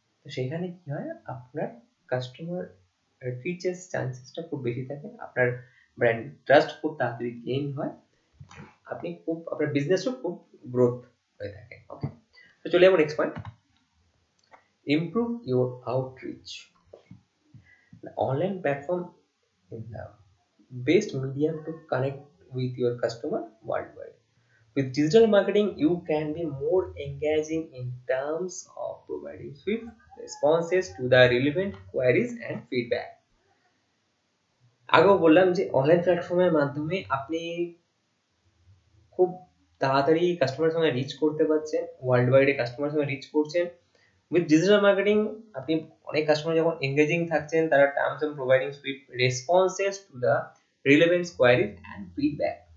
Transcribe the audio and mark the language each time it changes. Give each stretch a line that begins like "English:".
Bangla: তো সেখানে কি হয়, আপনার কাস্টমার রিচের চান্সেসটা খুব বেশি থাকে, আপনার ব্র্যান্ড ট্রাস্ট খুব তাড়াতাড়ি গেইন হয়, আপনি খুব আপনার বিজনেসও খুব গ্রোথ হয়ে থাকে। ওকে, তো চলে যাবো next point,
English: improve your outreach. The online platform is the best medium to connect with your customer worldwide. With digital marketing, you can be more engaging in terms of providing swift responses to the relevant queries and feedback.
Bangla: আগেও বললাম যে online প্ল্যাটফর্মের মাধ্যমে আপনি খুব তাড়াতাড়ি কাস্টমারের সঙ্গে রিচ করতে পারছেন, ওয়ার্ল্ড ওয়াইডে কাস্টমারের সঙ্গে রিচ করছেন।
English: with digital marketing
Bangla: আপনি অনেক কাস্টমার যখন এঙ্গেজিং থাকছেন, তারা
English: Terms and providing swift responses to the relevant queries and feedback.